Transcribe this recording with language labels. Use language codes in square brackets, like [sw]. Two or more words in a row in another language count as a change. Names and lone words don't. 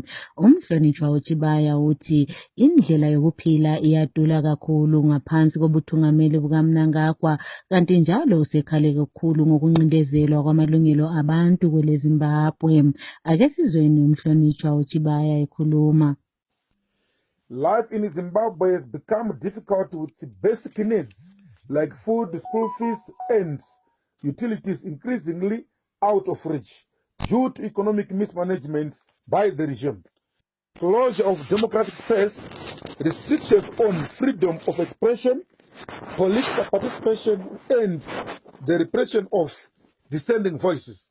[nd] Umhlonitshwa uChibaya uthi indlela yokuphila iyadula kakhulu ngaphansi kobuthungameli bukaMnangagwa, kanti njalo usekhale kakhulu ngokuncindezelwa kwamalungelo abantu kwele Zimbabwe. Ake sizweni umhlonitshwa uChibaya ekhuluma. [en] Life in Zimbabwe has become difficult with basic needs like food, school fees, and utilities increasingly out of reach due to economic mismanagement by the regime. Closure of democratic space, restrictions on freedom of expression, political participation, and the repression of dissenting voices.